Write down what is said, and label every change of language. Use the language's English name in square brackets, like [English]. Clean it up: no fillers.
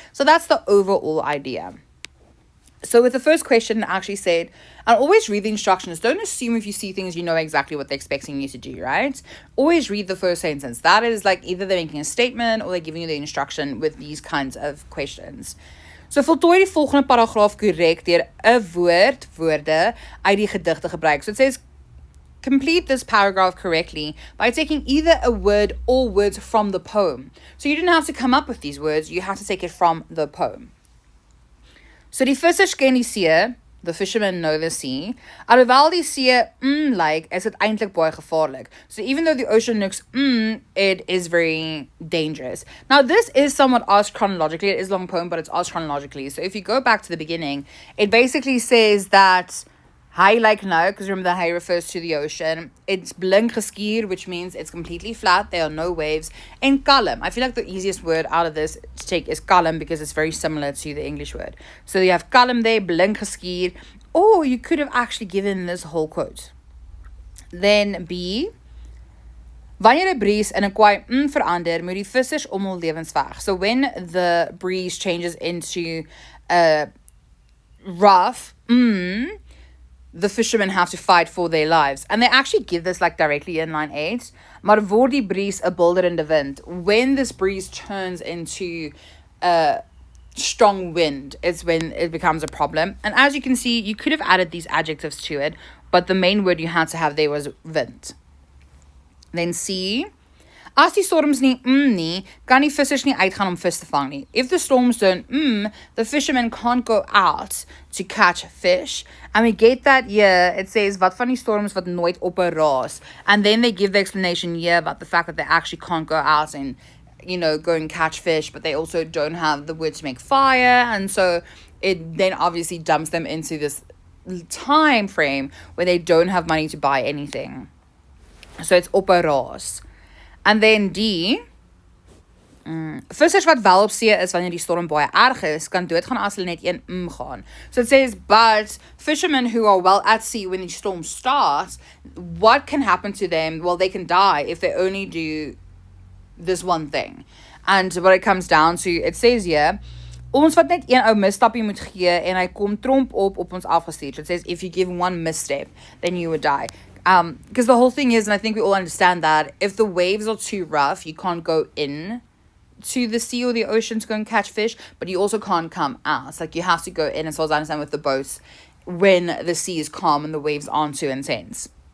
[English] So that's the overall idea. So with the first question, it actually said, and always read the instructions. Don't assume if you see things, you know exactly what they're expecting you to do, right? Always read the first sentence. That is like either they're making a statement or they're giving you the instruction with these kinds of questions. [Afrikaans] So voltooi die volgende paragraaf korrek deur 'n woorde uit die gedig te gebruik. [English] So it says, complete this paragraph correctly by taking either a word or words from the poem. So you didn't have to come up with these words, you have to take it from the poem. So [Afrikaans] die vissers ken die see, [English] the fishermen know the sea. [Afrikaans] Alhoewel die see lyk, is dit eintlik baie gevaarlik. [English] So even though the ocean looks it is very dangerous. Now this is somewhat asked chronologically. It is a long poem, but it's asked chronologically. So if you go back to the beginning, it basically says that [Afrikaans] hy lyk nou, [English] because remember the hy refers to the ocean. It's [Afrikaans] blink geskuur, [English] which means it's completely flat. There are no waves. And kalm. I feel like the easiest word out of this to take is kalm because it's very similar to the English word. So you have kalm there, [Afrikaans] blink geskuur. [English] Or you could have actually given this whole quote. Then B. [Afrikaans] Wanneer 'n breeze in 'n kwaai verander, moet die vissers om hul lewens veg. [English] So when the breeze changes into a rough the fishermen have to fight for their lives. And they actually give this like directly in line 8. [Afrikaans] Maar word die breeze 'n bulderende wind. [English] When this breeze turns into a strong wind is when it becomes a problem. And as you can see, you could have added these adjectives to it, but the main word you had to have there was wind. Then C. [Afrikaans] As die storms nie nie, kan die vissers nie uitgaan om vis te vang nie. [English] If the storms don't the fishermen can't go out to catch fish. And we get that here, it says, [Afrikaans] wat van die storms wat nooit op 'n raas. [English] And then they give the explanation here about the fact that they actually can't go out and, go and catch fish, but they also don't have the wood to make fire. And so it then obviously dumps them into this time frame where they don't have money to buy anything. So it's [Afrikaans] op 'n raas. [English] And then D, [Afrikaans] vissers wat wel op see is wanneer die storm baie erg is, kan doodgaan as hulle net een gaan. [English] So it says, but fishermen who are well at sea when the storm starts, what can happen to them? Well, they can die if they only do this one thing. And what it comes down to, it says here, [Afrikaans] ons wat net een ou misstapie moet gee en hy kom tromp op ons afgestuur. [English] So it says, if you give one misstep, then you would die. Because the whole thing is, and I think we all understand that, if the waves are too rough, you can't go in to the sea or the ocean to go and catch fish, but you also can't come out. Like, you have to go in, as far as I understand, with the boats when the sea is calm and the waves aren't too intense.